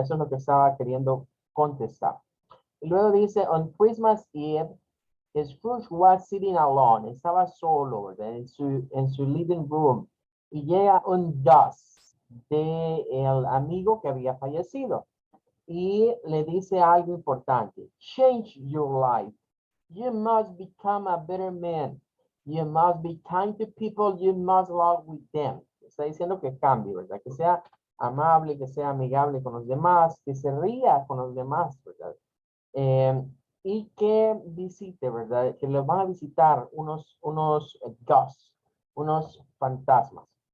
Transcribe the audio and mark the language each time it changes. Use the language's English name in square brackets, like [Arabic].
[Spanish] Eso es lo que estaba queriendo contestar. Y luego dice, [English] on Christmas Eve, Scrooge was sitting alone, [Spanish] estaba solo, ¿verdad? En su living room. Y llega un Gus de el amigo que había fallecido. Y le dice algo importante. [English] Change your life. You must become a better man. You must be kind to people. You must love with them. [Spanish] Está diciendo que cambie, ¿verdad? Que sea amable, que sea amigable con los demás, que se ría con los demás, ¿verdad? Eh, y que visite, ¿verdad? Que los van a visitar unos ghosts, unos fantasmas.